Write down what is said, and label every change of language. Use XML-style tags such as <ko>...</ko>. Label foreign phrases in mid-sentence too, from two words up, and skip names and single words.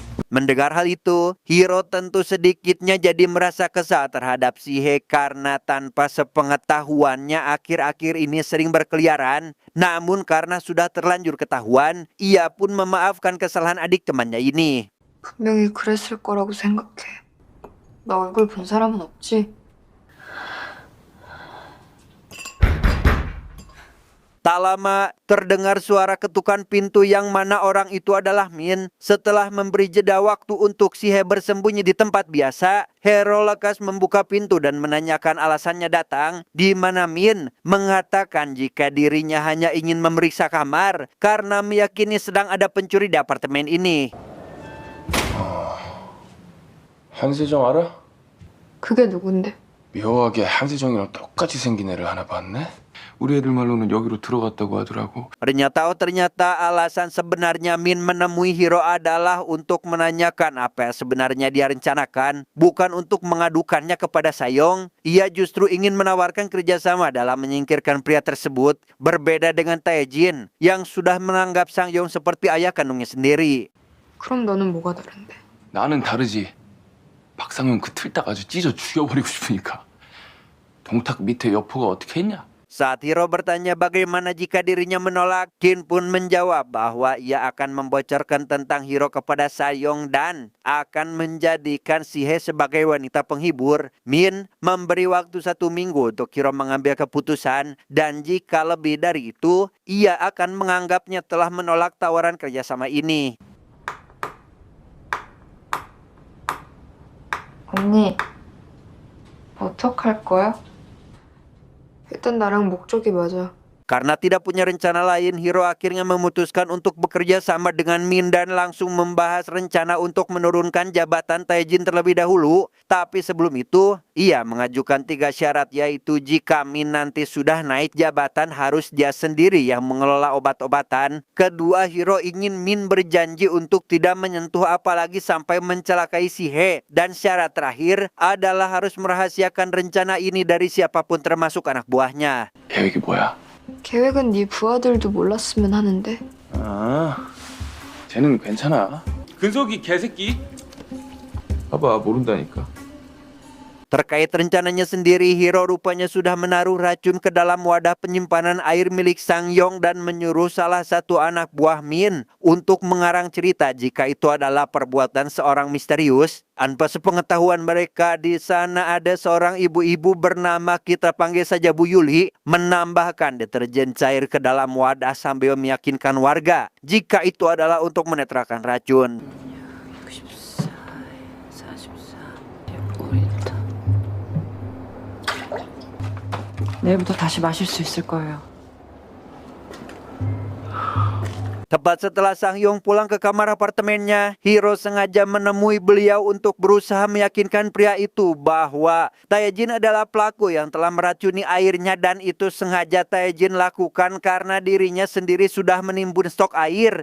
<id>Mendengar hal itu, Hiro tentu sedikitnya jadi merasa kesal terhadap Shihe karena tanpa sepengetahuannya akhir-akhir ini sering berkeliaran. Namun karena sudah terlanjur ketahuan, ia pun memaafkan kesalahan adik temannya ini.</id> <ko>분명히 그랬을 거라고 생각해. 나 얼굴 본 사람은 없지?</ko> <id>Tak lama, terdengar suara ketukan pintu yang mana orang itu adalah Min. Setelah memberi jeda waktu untuk Shihe bersembunyi di tempat biasa, Hiro lekas membuka pintu dan menanyakan alasannya datang, di mana Min mengatakan jika dirinya hanya ingin memeriksa kamar karena meyakini sedang ada pencuri di apartemen ini.</id> <ko>한세정 알아? 그게 누군데? 묘하게 한세정이랑 똑같이 생긴 애를 하나 봤네? 우리 애들 말로는 여기로 들어갔다고 하더라고.</ko> <id>Ternyata alasan sebenarnya Min menemui Hiro adalah untuk menanyakan apa yang sebenarnya dia rencanakan, bukan untuk mengadukannya kepada Sayong. Ia justru ingin menawarkan kerjasama dalam menyingkirkan pria tersebut, berbeda dengan Taejin yang sudah menganggap Sangyong seperti ayah kandungnya sendiri.</id> <ko>그럼 너는 뭐가 다른데? 나는 다르지. 박상현 그 틀딱 아주 찢어 죽여버리고 싶으니까. 동탁 밑에 여포가 어떻게 했냐?</ko> <id>Saat Hiro bertanya bagaimana jika dirinya menolak, Kin pun menjawab bahwa ia akan membocorkan tentang Hiro kepada Sayong dan akan menjadikan Shihe sebagai wanita penghibur. Min memberi waktu 1 minggu untuk Hiro mengambil keputusan, dan jika lebih dari itu, ia akan menganggapnya telah menolak tawaran kerjasama ini.</id> <ko>언니, 어떡할 거야? 일단 나랑 목적이 맞아.</ko> <id>Karena tidak punya rencana lain, Hiro akhirnya memutuskan untuk bekerja sama dengan Min dan langsung membahas rencana untuk menurunkan jabatan Taejin terlebih dahulu. Tapi sebelum itu, ia mengajukan 3 syarat, yaitu jika Min nanti sudah naik jabatan harus dia sendiri yang mengelola obat-obatan. Kedua, Hiro ingin Min berjanji untuk tidak menyentuh apalagi sampai mencelakai Shihe. Dan syarat terakhir adalah harus merahasiakan rencana ini dari siapapun termasuk anak buahnya.</id> <ko>계획이 뭐야? 계획은 네 부하들도 몰랐으면 하는데. 아, 쟤는 괜찮아. 근석이 개새끼? 봐봐, 모른다니까.</ko> <id>Terkait rencananya sendiri, Hiro rupanya sudah menaruh racun ke dalam wadah penyimpanan air milik Sangyong dan menyuruh salah satu anak buah Min untuk mengarang cerita jika itu adalah perbuatan seorang misterius. Tanpa sepengetahuan mereka, di sana ada seorang ibu-ibu bernama, kita panggil saja Bu Yuli, menambahkan deterjen cair ke dalam wadah sambil meyakinkan warga jika itu adalah untuk menetralkan racun.</id> <ko>내일부터 다시 마실 수 있을 거예요.</ko> <id>Tepat setelah Sangyong pulang ke kamar apartemennya, Hiro sengaja menemui beliau untuk berusaha meyakinkan pria itu bahwa Taejin adalah pelaku yang telah meracuni airnya dan itu sengaja Taejin lakukan karena dirinya sendiri sudah menimbun stok air.</id>